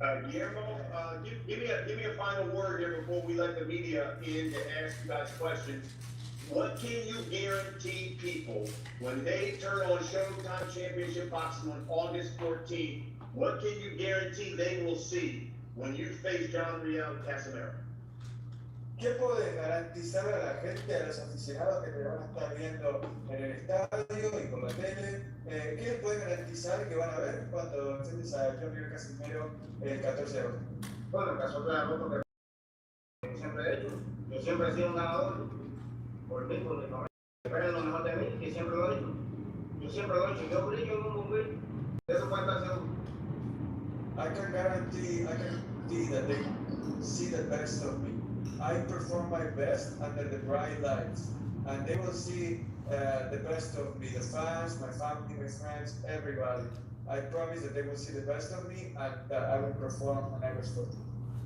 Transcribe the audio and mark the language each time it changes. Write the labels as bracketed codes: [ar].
[en] Guillermo, give me a final word here before we let the media in to ask you guys questions. What can you guarantee people when they turn on Showtime Championship Boxing on August 14th? What can you guarantee they will see when you face John Riel Casimero? [es] ¿Qué puedes garantizar a la gente, a los aficionados que te van a estar viendo en el estadio y por la tele? ¿Qué les puedes garantizar que van a ver cuando enfrentes a John Riel Casimero el 14 de agosto? Bueno, el caso de la ropa que siempre he hecho, yo siempre he sido un ganador, por mí, por mi familia. Esperen lo mejor de mí, que siempre lo he hecho. Yo siempre lo he hecho, yo brillo en un bombín, de eso puede estar seguro. [en] I can guarantee that they see the best of me. I perform my best under the bright lights, and they will see the best of me, the fans, my family, my friends, everybody. I promise that they will see the best of me and that I will perform on August 14th.